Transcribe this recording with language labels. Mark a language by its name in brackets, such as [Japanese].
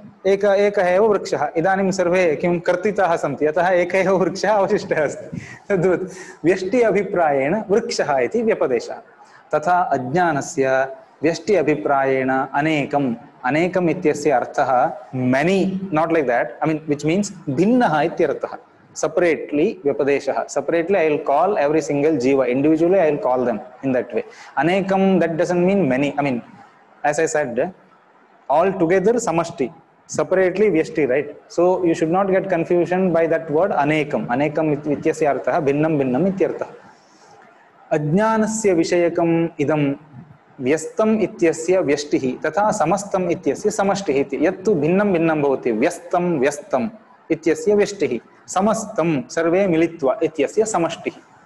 [Sanskrit] एकः एव वृक्षः। इदानीं सर्वे किं कर्तिताः सन्ति, अतः एकः एव वृक्षः अवशिष्टः अस्ति। तद्वत् व्यष्टि अभिप्रायेण वृक्षः इति व्यपदेशः। तथा अज्ञानस्य व्यष्टि अभिप्रायेण अनेकम्, अनेकम् इत्यस्य अर्थः [English] many, not like that, I mean which means [Sanskrit] भिन्नः इत्यर्थः। [English] separately vypadeshah, separately I will call every single jiva, individually I will call them in that way. Anekam, that doesn't mean many, I mean, as I said, all together samashti, separately vyashti, right? So you should not get confusion by that word anekam. [Sanskrit] Anekam ityasya arthah bhinnam bhinnam ityarthah. Ajnanasya vishayakam idam व्यस्तम इत्यस्य व्यष्टिः तथा समस्तम इत्यस्य समष्टिः इति। यत्तु भिन्नं भिन्नं भवति, व्यस्तम व्यस्तम इत्यस्य व्यष्टिः, समस्तम सर्वे मिलित्वा इत्यस्य समष्टिः।